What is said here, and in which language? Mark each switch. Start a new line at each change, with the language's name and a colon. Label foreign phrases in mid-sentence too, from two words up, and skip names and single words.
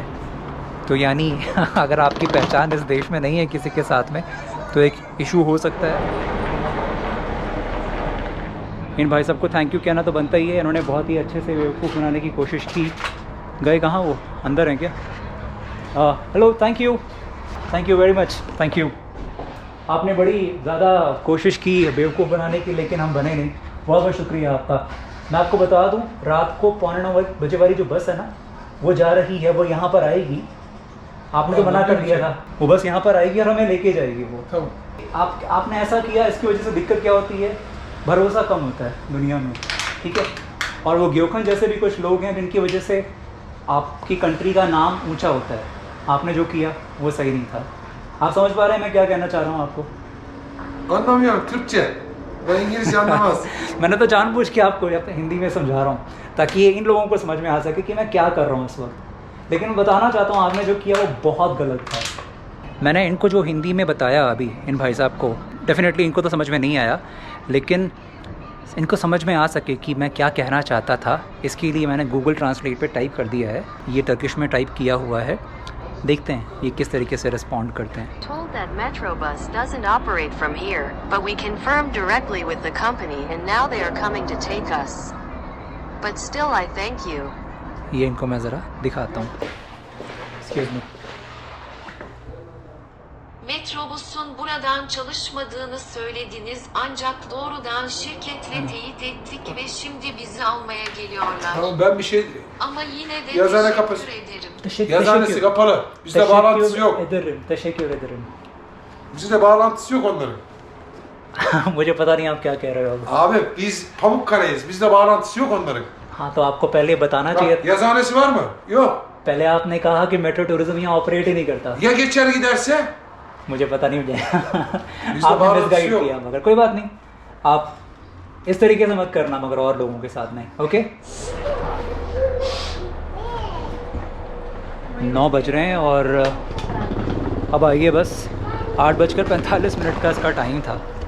Hindi: तो यानी अगर आपकी पहचान इस देश में नहीं है किसी के साथ में, तो एक इशू हो सकता है। इन भाई सबको थैंक यू कहना तो बनता ही है, इन्होंने बहुत ही अच्छे से बेवकूफ़ बनाने की कोशिश की। गए कहाँ वो, अंदर हैं क्या? हेलो,
English: thank you very much, thank you.
Hindi: आपने बड़ी ज़्यादा कोशिश की बेवकूफ़ बनाने की, लेकिन हम बने नहीं। बहुत बहुत शुक्रिया आपका। मैं आपको बता दूं, रात को 8:45 बजे वाली जो बस है ना, वो जा रही है, वो यहाँ पर आएगी। आपने तो मना कर दिया था, वो बस यहाँ पर आएगी और हमें लेके जाएगी वो। आपने ऐसा किया, इसकी वजह से दिक्कत क्या होती है, भरोसा कम होता है दुनिया में, ठीक है। और वो ग्योकन जैसे भी कुछ लोग हैं जिनकी वजह से आपकी कंट्री का नाम ऊंचा होता है। आपने जो किया वो सही नहीं था। आप समझ पा रहे हैं मैं क्या कहना चाह रहा हूँ आपको?
Turkish: Anlamıyorum Türkçe. Ben İngilizce anlamaz.
Hindi: मैंने तो जानबूझ के आपको हिंदी में समझा रहा हूँ ताकि ये इन लोगों को समझ में आ सके कि मैं क्या कर रहा हूँ इस वक्त। लेकिन बताना चाहता हूँ आपने जो किया वो बहुत गलत था। मैंने इनको जो हिंदी में बताया अभी इन भाई साहब को, डेफिनेटली इनको तो समझ में नहीं आया, लेकिन इनको समझ में आ सके कि मैं क्या कहना चाहता था, इसके लिए मैंने गूगल ट्रांसलेट पे टाइप कर दिया है। ये टर्किश में टाइप किया हुआ है, देखते हैं ये किस तरीके से रिस्पॉन्ड करते हैं।
English: Told that Metrobus doesn't operate from here, but we confirmed directly with the company and now they are coming to take us. But still I thank you.
Hindi: ये इनको मैं ज़रा दिखाता हूँ।
English: Excuse me.
Turkish: Metrobus'un buradan çalışmadığını söylediniz ancak doğrudan şirketle teyit ettik ve şimdi bizi almaya geliyorlar. Tamam ben bir şey... Ama yine de Yazıhane teşekkür kapısı. ederim. Yazıhanesi kapalı. Bizde bağlantısı yok. teşekkür ederim. Bizde bağlantısı yok onların.
Hindi: मुझे पता नहीं आप क्या कह रहे हो।
Turkish: Abi biz Pamukkale'yiz. Bizde bağlantısı yok onların.
Hindi: हाँ तो आपको पहले बताना चाहिए।
Turkish: Yazıhanesi var mı? Yok.
Hindi: पहले आपने कहा कि मेट्रो टूरिज्म यहाँ ऑपरेट ही नहीं करता।
Turkish: Ya geçer giderse?
Hindi: मुझे पता नहीं मुझे तो आपने मिसगाइड किया, मगर कोई बात नहीं, आप इस तरीके से मत करना मगर और लोगों के साथ नहीं। ओके 9 बज रहे हैं और अब आइए बस 8:45 का इसका टाइम था।